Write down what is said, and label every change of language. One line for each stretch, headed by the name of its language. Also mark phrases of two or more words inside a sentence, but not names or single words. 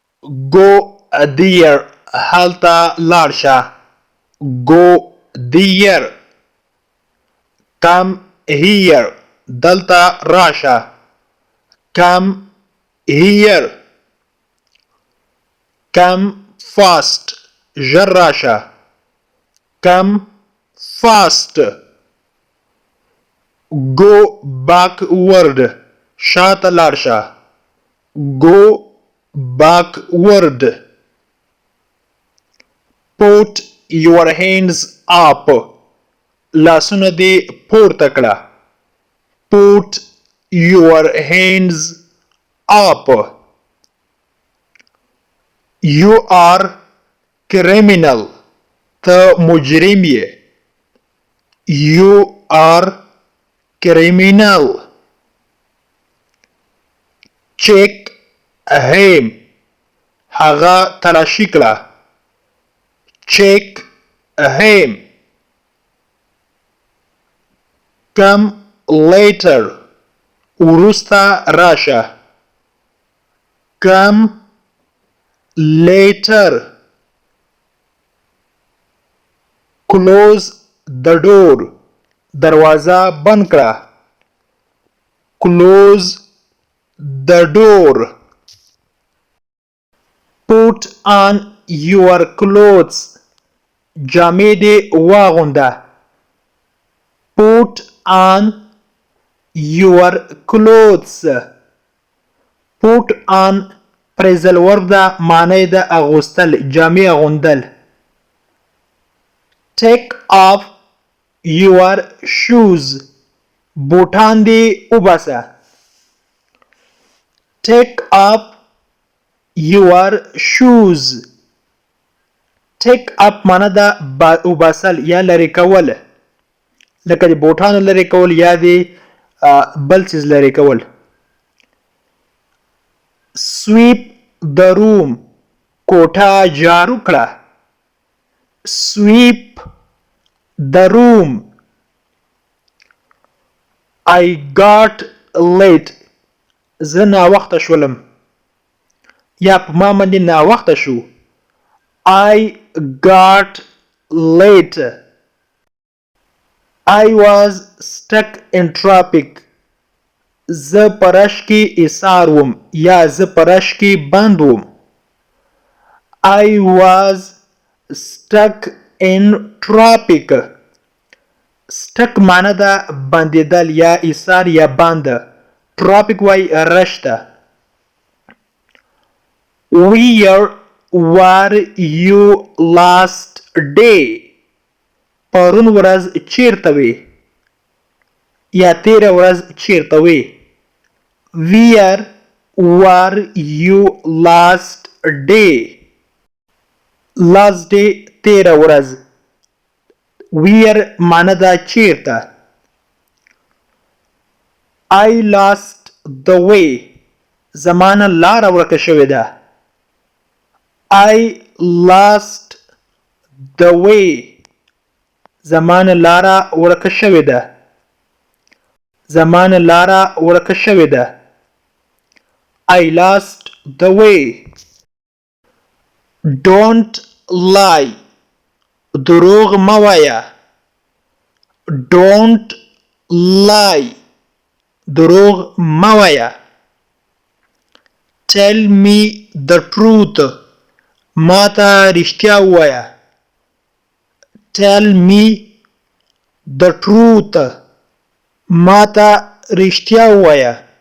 English: Go there.
Pashto: هلته لاړ شه.
English: Go there. Come here.
Pashto: دلته راشه.
English: Come here. Come fast.
Pashto: ژر راشه.
English: Come fast. Go backward.
Pashto: شاته لاړ شه.
English: Go backward. Put your hands up.
Pashto: لاسونه دې پورته کړه.
English: Put your hands up. You are criminal.
Pashto: ته مجرم یې.
English: You are criminal. Check him.
Pashto: هغه تلاشي کړه.
English: Check him. Come later.
Pashto: وروسته راشه.
English: Come later. Close the door.
Pashto: دروازه بند کړه.
English: Close the door. Put on your clothes.
Pashto: جامې دې واغونده.
English: Put on your clothes. Put on phrasal verb
Pashto: ده، معنی د اغوستل، جامې اغوندل.
English: Take off your shoes.
Pashto: بوټان دې وباسه.
English: Take off your shoes. Take up
Pashto: معنی د وباسل یا لرې کول، لکه د بوټانو لرې کول یا د بل څیز لرې کول.
English: Sweep the room.
Pashto: کوټه جارو کړه.
English: Sweep the room. I got late.
Pashto: زه ناوخته شولم یا په ما باندې ناوخته شو.
English: I got late. I was stuck in traffic.
Pashto: زه په رش کې ایسار وم یا زه په رش کې بند وم.
English: I was stuck in traffic.
Pashto: stuck معنی ده بندیدل یا ایسار یا بند. traffic وای رش ته.
English: Where were you last day?
Pashto: پرون ورځ چیرته وې یا تیره ورځ چیرته وې.
English: Where were you last day? last day
Pashto: تیره ورځ. Where معنی ده چیرته.
English: I lost the way.
Pashto: زمانه لاره ورکه شوې ده.
English: I lost the way.
Pashto: زمانه لاره ورکه شوې ده. زمانه لاره ورکه شوې ده.
English: I lost the way. Don't lie.
Pashto: دروغ مه وایه.
English: Don't lie.
Pashto: دروغ مه وایه.
English: Tell me the truth.
Pashto: ما ته رښتیا ووایه.
English: Tell me the truth.
Pashto: ما ته رښتیا ووایه.